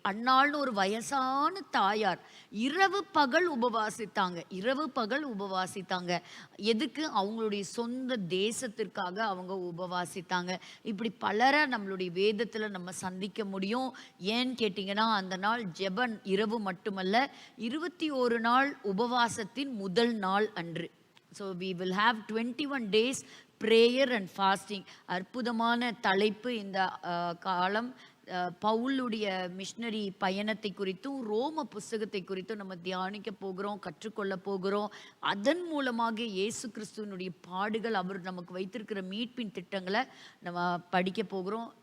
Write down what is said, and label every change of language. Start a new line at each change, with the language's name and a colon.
Tamil: அன்னாள்னு ஒரு வயசான தாயார் இரவு பகல் உபவாசித்தாங்க, இரவு பகல் உபவாசித்தாங்க. எதுக்கு? அவங்களுடைய சொந்த தேசத்திற்காக அவங்க உபவாசித்தாங்க. இப்படி பலரை நம்மளுடைய வேதத்துல நம்ம சந்திக்க முடியும். ஏன்னு கேட்டீங்கன்னா, அந்த நாள் ஜெபன் இரவு மட்டுமல்ல, 21 நாள் உபவாசத்தின் முதல் நாள் அன்று.
English: So we will have 21 days prayer and fasting.
Tamil: அற்புதமான தலைப்பு இந்த காலம். பவுலுடைய மிஷனரி பயணத்தை குறித்தும் ரோம புஸ்தகத்தை குறித்தும் நம்ம தியானிக்க போகிறோம், கற்றுக்கொள்ள போகிறோம். அதன் மூலமாக இயேசு கிறிஸ்துவனுடைய பாடுகள், அவர் நமக்கு வைத்திருக்கிற மீட்பின் திட்டங்களை நம்ம படிக்க போகிறோம்.